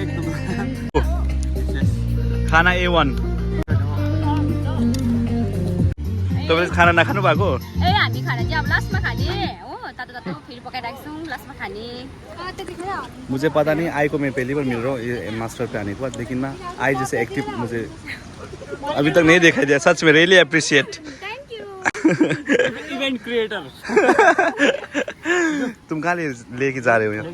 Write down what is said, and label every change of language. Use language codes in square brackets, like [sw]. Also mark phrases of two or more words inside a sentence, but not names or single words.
[ne] खाना A1। तपाईले खाना नखानु भएको? ए हामी खाना चाहिँ अब लास्टमा खाने हो, तातो तातो फेरि पकाइराख्छौँ लास्टमा खाने। [hi] मुझे पता नहीं, आई को मैं पहली बार मिल रहा हूँ ये मास्टर पे आने के बाद, लेकिन ना आई जैसे एक्टिव मुझे अभी तक नहीं दिखाई दिया। सच में [en] really appreciate. thank you. event creator [hi] तुम कहाँ लेके जा रहे हो यहाँ?